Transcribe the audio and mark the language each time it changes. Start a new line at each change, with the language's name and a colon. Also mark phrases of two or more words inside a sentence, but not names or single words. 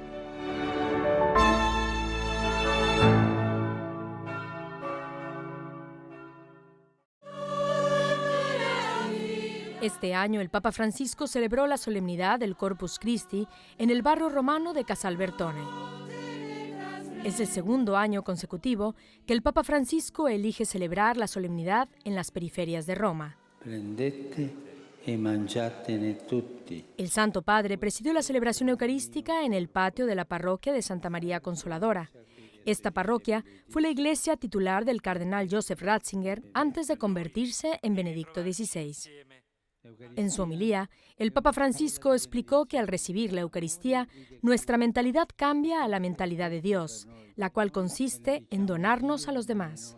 Spanish: Este año el Papa Francisco celebró la solemnidad del Corpus Christi en el barrio romano de Casalbertone. Es el segundo año consecutivo que el Papa Francisco elige celebrar la solemnidad en las periferias de Roma.
Italian: Prendete e mangiatene tutti.
Spanish: El Santo Padre presidió la celebración eucarística en el patio de la parroquia de Santa María Consoladora. Esta parroquia fue la iglesia titular del cardenal Joseph Ratzinger antes de convertirse en Benedicto XVI. En su homilía, el Papa Francisco explicó que al recibir la Eucaristía, nuestra mentalidad cambia a la mentalidad de Dios, la cual consiste en donarnos a los demás.